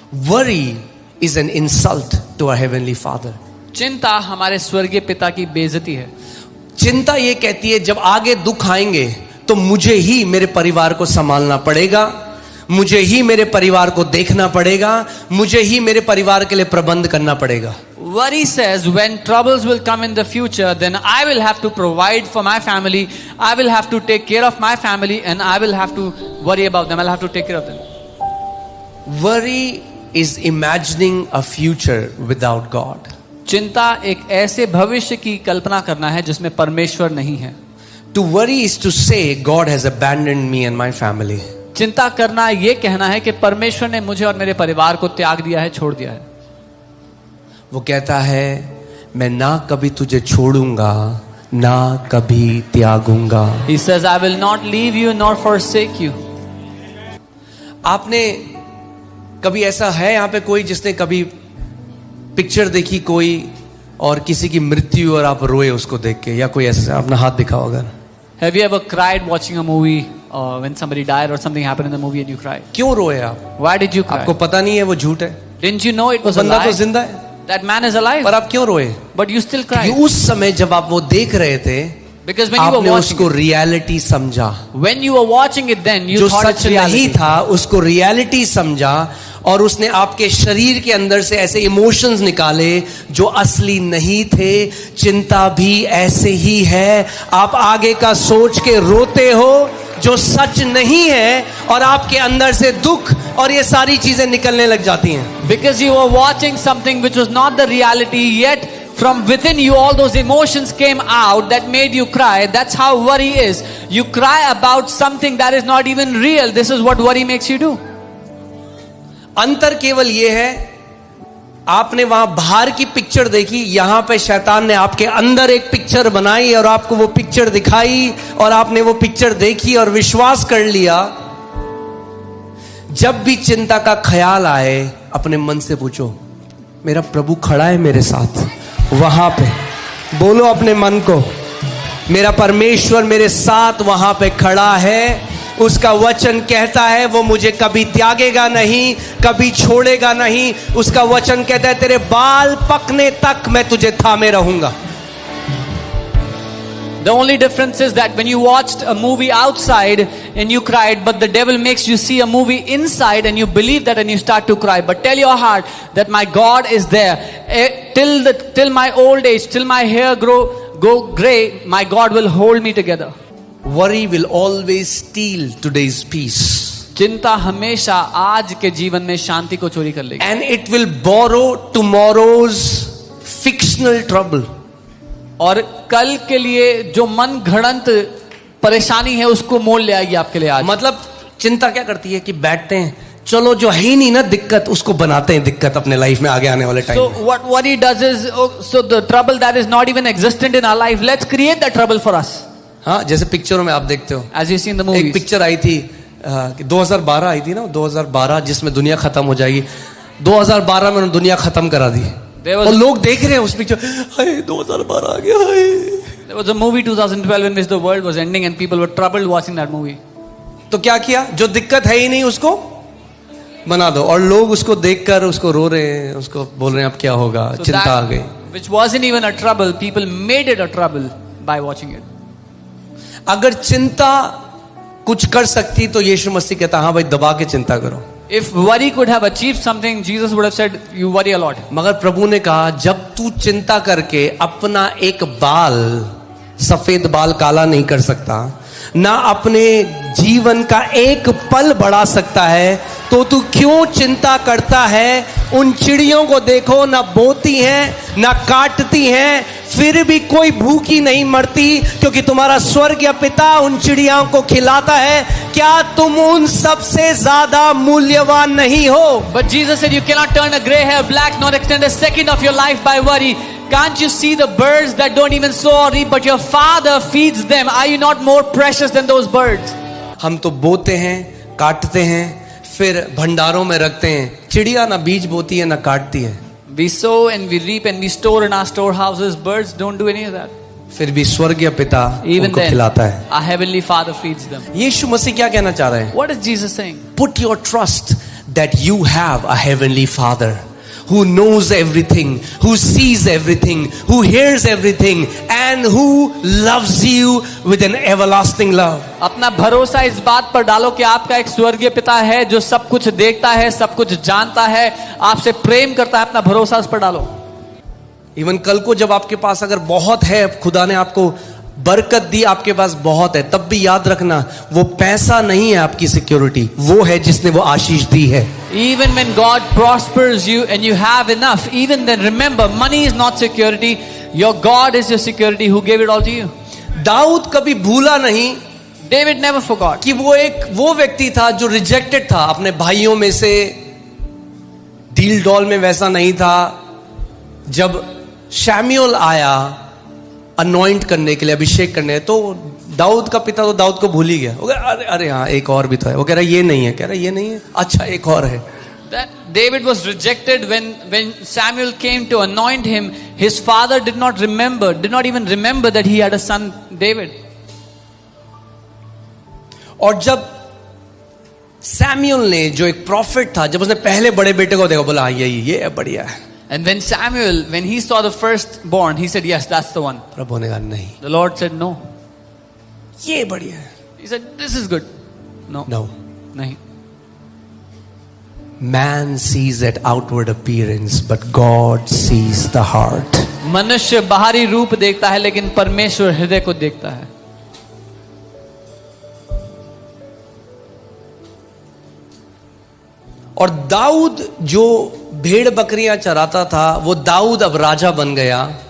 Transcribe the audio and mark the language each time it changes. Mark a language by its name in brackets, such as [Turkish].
[English] Worry is an insult to our heavenly Father. [Hindi] चिंता हमारे स्वर्गीय पिता की बेइज्जती है. चिंता ये कहती है जब आगे दुख आएंगे तो मुझे ही मेरे परिवार को संभालना पड़ेगा, मुझे ही मेरे परिवार को देखना पड़ेगा, मुझे ही मेरे परिवार के लिए प्रबंध करना पड़ेगा. [English] Worry says when troubles will come in the future, then I will have to provide for my family, I will have to take care of my family, and I will have to worry about them, I'll have to take care of them. Worry is imagining a future without God. [Hindi] चिंता एक ऐसे भविष्य की कल्पना करना है जिसमें परमेश्वर नहीं है. [English] To worry is to say God has abandoned me and my family. [Hindi] चिंता करना ये कहना है कि परमेश्वर ने मुझे और मेरे परिवार को त्याग दिया है, छोड़ दिया है. वो कहता है मैं ना कभी तुझे छोड़ूंगा ना कभी त्यागूंगा. [English] He says, I will not leave you nor forsake you. [Hindi] आपने कभी ऐसा है यहाँ पे कोई जिसने कभी पिक्चर देखी कोई और किसी की मृत्यु और आप रोए उसको देख के, या कोई ऐसा अपना हाथ दिखाओ अगर. [English] Have you ever cried watching a movie when somebody died or something happened in the movie and you cried? [Hindi] क्यों रोए आप? [English] Why did you cry? [Hindi] आपको पता नहीं है वो झूठ है. [English] Didn't you know it was a [Hindi] बंदा तो [English] lie? [Hindi] जिंदा है. [English] That man is alive. [Hindi] पर आप क्यों रोए? [English] But you still cried. [Hindi] उस समय जब आप वो देख रहे थे [English] Because when you were [Hindi] आपने [English] watching [Hindi] उसको [English] it, [Hindi] रियलिटी समझा. [English] when you were watching it, then you [Hindi] जो [English] thought it's [Hindi] सच नहीं [English] reality. [Hindi] था उसको रियलिटी समझा और उसने आपके शरीर के अंदर से ऐसे इमोशंस निकाले जो असली नहीं थे. चिंता भी ऐसे ही है. आप आगे का सोच के रोते हो जो सच नहीं है और आपके अंदर से दुख और ये सारी चीजें निकलने लग जाती हैं. [English] Because you were watching something which was not the reality, yet from within you all those emotions came out that made you cry. That's how worry is. You cry about something that is not even real. This is what worry makes you do. [Hindi] अंतर केवल ये है आपने वहां बाहर की picture देखी, यहां पे शैतान ने आपके अंदर एक पिक्चर बनाई और आपको वो पिक्चर दिखाई और आपने वो पिक्चर देखी और विश्वास कर लिया. जब भी चिंता का ख्याल आए अपने मन से पूछो मेरा प्रभु खड़ा है मेरे साथ. वहां पे बोलो अपने मन को मेरा परमेश्वर मेरे साथ वहां पे खड़ा है. उसका वचन कहता है वो मुझे कभी त्यागेगा नहीं, कभी छोड़ेगा नहीं. उसका वचन कहता है तेरे बाल पकने तक मैं तुझे थामे रहूंगा. [English] The only difference is that when you watched a movie outside and you cried, but the devil makes you see a movie inside and you believe that and you start to cry. But tell your heart that my God is there. Till my old age, till my hair go gray, my God will hold me together. Worry will always steal today's peace. [Hindi] चिंता हमेशा आज के जीवन में शांति को चोरी कर लेगी. [English] And it will borrow tomorrow's fictional trouble. [Hindi] और कल के लिए जो मन घड़ंत परेशानी है उसको मोल ले आएगी आपके लिए आज. मतलब चिंता क्या करती है कि बैठते हैं चलो जो है ही नहीं ना दिक्कत उसको बनाते हैं दिक्कत अपने लाइफ में आगे आने वाले time. [English] So what worry does is, so the trouble that is not even existent in our life, let's create that trouble for us. [Hindi] हाँ जैसे पिक्चरों में आप देखते हो [English] As you see in the movies. [Hindi] एक पिक्चर आई थी 2012 आई थी ना 2012 जिसमें दुनिया खत्म हो जाएगी. 2012 में उन्होंने दुनिया खत्म करा दी और लोग देख रहे हैं उस पिक्चर. हाय 2012 आ गया. [English] There was a movie 2012 in which the world was ending and people were troubled watching that movie. [Hindi] तो क्या किया जो दिक्कत है ही नहीं उसको बना दो और लोग उसको देखकर उसको रो रहे हैं, उसको बोल रहे हैं अब क्या होगा. [English] So [Hindi] चिंता आ गई. [English] Which wasn't even a trouble, people made it a trouble by watching it. [Hindi] अगर चिंता कुछ कर सकती तो यीशु मसीह कहता हाँ भाई दबा के चिंता करो. [English] If worry could have achieved something, Jesus would have said, you worry a lot. [Hindi] मगर प्रभु ने कहा जब तू चिंता करके अपना एक बाल सफेद बाल काला नहीं कर सकता, ना अपने जीवन का एक पल बढ़ा सकता है, तो तू क्यों चिंता करता है. उन चिड़ियों को देखो ना बोती हैं ना काटती हैं, फिर भी कोई भूखी नहीं मरती क्योंकि तुम्हारा स्वर्गीय पिता उन चिड़ियों को खिलाता है. क्या तुम उन सबसे ज्यादा मूल्यवान नहीं हो? [English] But Jesus said you cannot turn a gray hair black nor extend a second of your life by worry. Can't you see the birds that don't even sow or reap, but your Father feeds them? Are you not more precious than those birds? [Hindi] हम तो बोते हैं काटते हैं फिर भंडारों में रखते हैं. चिड़िया ना बीज बोती है ना काटती है. [English] We sow and we reap and we store in our storehouses. Birds don't do any of that. [Hindi] फिर भी स्वर्गीय पिता [English] Even [Hindi] उनको [English] then, [Hindi] खिलाता है. [English] our heavenly Father feeds them. [Hindi] यीशु मसीह क्या कहना चाह रहे हैं? [English] What is Jesus saying? Put your trust that you have a heavenly Father who knows everything, who sees everything, who hears everything, and who loves you with an everlasting love. [Hindi] अपना भरोसा इस बात पर डालो कि आपका एक स्वर्गीय पिता है जो सब कुछ देखता है, सब कुछ जानता है, आपसे प्रेम करता है. अपना भरोसा उस पर डालो. इवन कल को जब आपके पास अगर बहुत है, खुदा ने आपको बरकत दी, आपके पास बहुत है, तब भी याद रखना वो पैसा नहीं है आपकी सिक्योरिटी, वो है जिसने वो आशीष दी है. [English] Even when God prospers you and you have enough, even then remember, money is not security. Your God is your security who gave it all to you. [Hindi] Dawood कभी भूला नहीं [English] David never forgot [Hindi] कि वो व्यक्ति था जो रिजेक्टेड था अपने भाइयों में से. डील डॉल में वैसा नहीं था. जब शैम्यूएल आया अनॉइंट करने के लिए, अभिषेक करने, तो दाऊद का पिता तो दाऊद को भूल ही गया. वो कह अरे अरे हाँ एक और भी तो है. वो कह रहा ये नहीं है, कह रहा ये नहीं है, अच्छा एक और है. [English] that David was rejected when Samuel came to anoint him. His father did not even remember that he had a son David. [Hindi] और जब सैमुएल ने, जो एक प्रॉफिट था, जब उसने पहले बड़े बेटे को देखा, बोला ये है, बढ़िया है. [English] And when Samuel, when he saw the firstborn, he said, yes, that's the one. [Hindi] प्रभु ने कहा नहीं, [English] The Lord said, no. [Hindi] ये बढ़िया है. [English] He said, this is good. No. [Hindi] Nahi. [English] Man sees that outward appearance, but God sees the heart. [Hindi] मनुष्य बाहरी रूप देखता है, लेकिन परमेश्वर हृदय को देखता है. और दाऊद जो भेड़ बकरियां चराता था, वो दाऊद अब राजा बन गया.